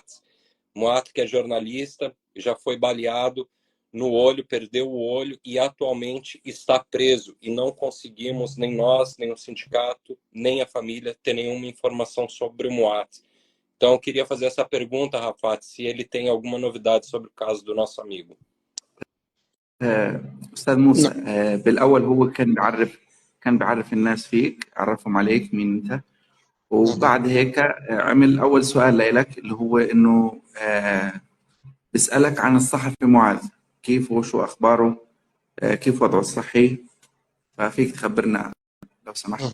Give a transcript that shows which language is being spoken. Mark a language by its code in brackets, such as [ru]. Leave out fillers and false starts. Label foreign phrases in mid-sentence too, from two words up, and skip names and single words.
[pt] Moat, que é jornalista, já foi baleado no olho, perdeu o olho e atualmente está preso. E não conseguimos, nem nós, nem o sindicato, nem a família, ter nenhuma informação sobre o Moat. Então, eu queria fazer essa pergunta, Rafat, se ele tem alguma novidade sobre o caso do nosso amigo. [ar] أستاذ موسى، بالأول هو كان بيعرف الناس فيك، عرفهم عليك مين أنت، وبعد هيك عمل أول سؤال لك اللي هو إنه بيسألك عن الصحفي معاذ، كيف وشو أخباره، كيف وضعه الصحي، ففيك تخبرنا لو سمحت.